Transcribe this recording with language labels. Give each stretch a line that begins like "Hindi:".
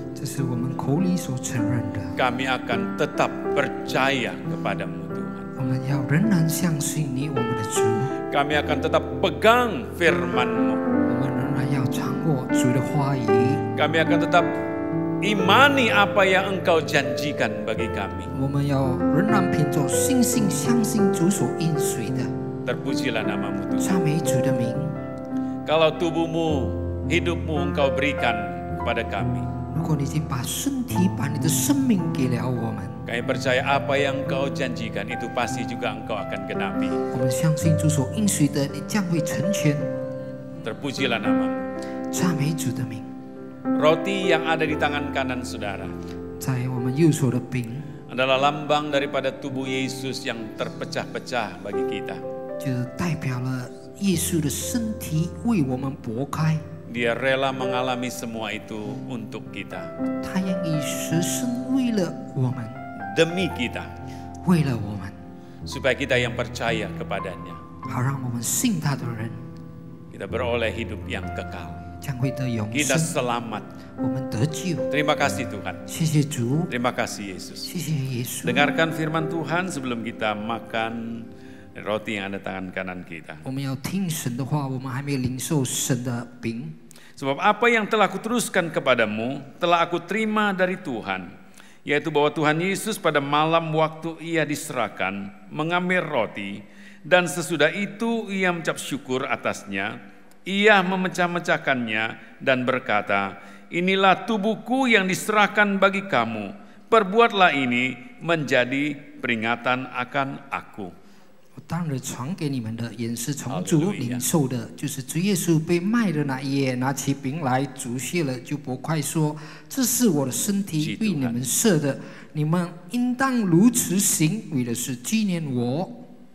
Chinese: 这是我们口里所承认的。
Indonesian: Kami akan tetap percaya kepadamu Tuhan.
Chinese: 我们要仍然相信你，我们的主。
Indonesian: Kami akan tetap pegang firman-Mu.
Chinese: 我们仍然要掌握主的话语。
Indonesian: Kami akan tetap imani apa yang Engkau janjikan bagi kami.
Chinese: 我们要仍然凭着信心相信主所应许的。
Indonesian: Terpujilah nama-Mu Tuhan.
Chinese: 赞美主的名。
Indonesian: Kalau tubuhmu, hidupmu Engkau berikan kepada kami.
Chinese: 如果你已经把身体、把你的生命给了我们，
Indonesian: Kami percaya apa yang Engkau janjikan itu pasti juga Engkau akan genapi.
Chinese: 我们相信主所应许的，你将会成全。
Indonesian: Terpujilah nama-Mu.
Chinese: 赞美主的名。
Indonesian: Roti yang ada di tangan kanan saudara
Chinese: 在我们右手的饼，
Indonesian: adalah lambang daripada tubuh Yesus yang terpecah-pecah bagi kita.
Chinese: 就代表了耶稣的身体为我们擘开。
Indonesian: Dia rela mengalami semua itu untuk kita.
Chinese: 他愿意舍身为了我们，
Indonesian: Demi kita.
Chinese: 为了我们，
Indonesian: Supaya kita yang percaya kepadanya.
Chinese: 好让我们信他的人
Indonesian: Kita beroleh hidup yang kekal.
Chinese: 将会得永
Indonesian: Kita
Chinese: 生，
Indonesian: selamat.
Chinese: 我们得救。
Indonesian: Terima kasih Tuhan.
Chinese: 谢谢主，
Indonesian: Terima kasih Yesus.
Chinese: 谢谢耶稣。
Indonesian: Dengarkan firman Tuhan sebelum kita makan roti yang ada tangan kanan kita.
Chinese: 我们要听神的话，我们还没有领受神的饼。
Indonesian: Sebab apa yang telah kuteruskan kepadamu telah aku terima dari Tuhan, yaitu bahwa Tuhan Yesus pada malam waktu ia diserahkan mengambil roti, dan sesudah itu ia mengucap syukur atasnya, ia memecah-mecahkannya dan berkata, inilah tubuhku yang diserahkan bagi kamu, perbuatlah ini menjadi peringatan akan aku.
Chinese: 我当日传给你们的，也是从主领受的，就是主耶稣被卖的那一夜，拿起饼来，主谢了，就擘开说：“这是我的身体，为你们设的，你们应当如此行，为的是纪念我。”